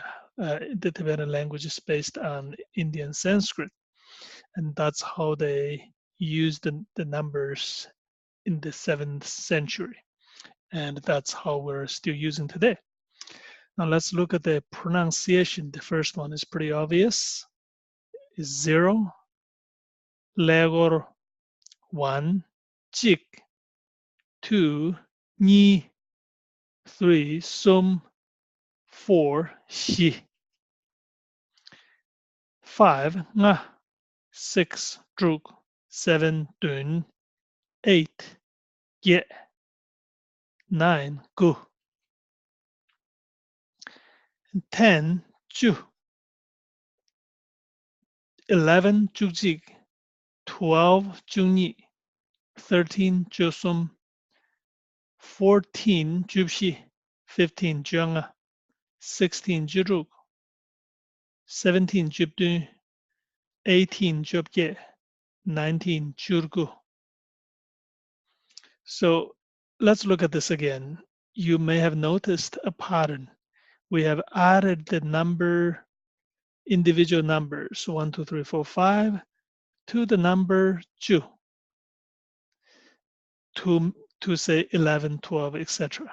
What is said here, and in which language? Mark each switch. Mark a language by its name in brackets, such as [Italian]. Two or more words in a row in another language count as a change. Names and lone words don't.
[English] The Tibetan language is based on Indian Sanskrit, and that's how they used the numbers in the 7th century. And that's how we're still using today. Now let's look at the pronunciation. The first one is pretty obvious. Is 0, legor, 1, jik, 2, ni, 3, sum, 4, shi, 5, nga, 6, druk, 7, dun, 8, ye, 9, gu, 10, ju, 11, jukjik, 12, jungni, 13, jusum, 14, jubshi, 15, junga, 16, juruk, 17, jubdun, 18, jobye, 19, jurgu. So let's look at this again. You may have noticed a pattern. We have added the individual numbers, 1, 2, 3, 4, 5, to the number ju, to say 11, 12, etc.